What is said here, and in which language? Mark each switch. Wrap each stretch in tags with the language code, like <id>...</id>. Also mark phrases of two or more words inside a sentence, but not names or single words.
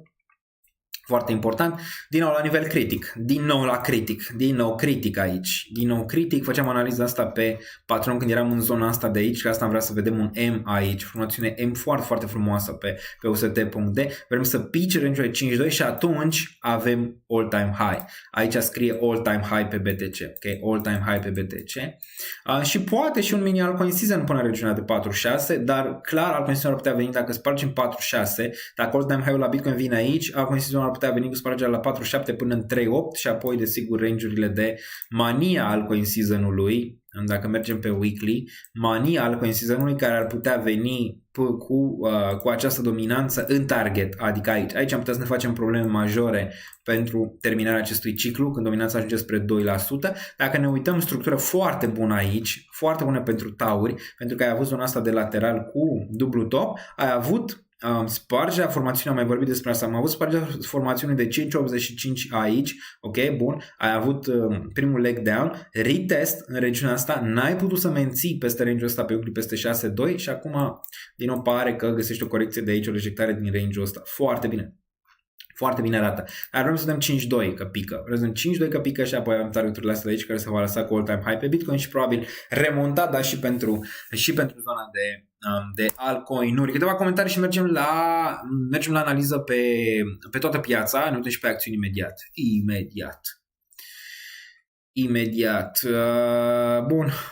<ro>Foarte important, din nou la nivel critic, din nou critic aici, facem analiza asta pe patron când eram în zona asta de aici, că asta am vrea să vedem un M aici, formațiune M foarte, foarte frumoasă pe UST.d, vrem să pice range-ul 5.2 și atunci avem</ro> <en>all-time high,</en> <ro>aici scrie</ro> <en>all-time high</en> <ro>pe BTC, ok,</ro> <en>all-time high</en> <ro>pe BTC și poate și un mini</ro> <en>altcoin season</en> <ro>până în regiunea de 4.6, dar clar</ro> <en>altcoin season</en> <ro>ar putea veni dacă spargem 4.6, dacă</ro> <en>all-time high-ul</en> <ro>la Bitcoin vine aici,</ro> <en>altcoin season</en> <ro>ar putea veni cu spargerea la 4.7 până în 3.8 și apoi desigur range-urile de mania</ro> <en>altcoin season-ului,</en> <ro>dacă mergem pe weekly, mania</ro> <en>altcoin season-ului</en> <ro>care ar putea veni cu această dominanță în target, adică aici am putea să ne facem probleme majore pentru terminarea acestui ciclu, când dominanța ajunge spre 2%. Dacă ne uităm, structură foarte bună aici, foarte bună pentru tauri, pentru că ai avut zona asta de lateral cu dublu top, ai avut spargerea formațiunii, am mai vorbit despre asta, am avut spargerea formațiunii de 5.85 aici, ok, bun, ai avut primul</ro> <en>leg down,</en> <ro>retest în regiunea asta, n-ai putut să menții peste range-ul ăsta pe weekly peste 6.2 și acum din nou pare că găsești o corecție de aici, o rejectare din range-ul ăsta, foarte bine. Foarte bine arată. Dar vrem să dăm 5.2 că pică. Vrem să dăm 5.2 că pică și apoi avem targeturile astea de aici care se va lăsa cu</ro> <en>all-time high</en> <ro>pe Bitcoin și probabil remontada și pentru zona de altcoin-uri. Câteva comentarii și mergem la analiză pe toată piața. Ne uităm și pe acțiuni imediat. Bun.</ro>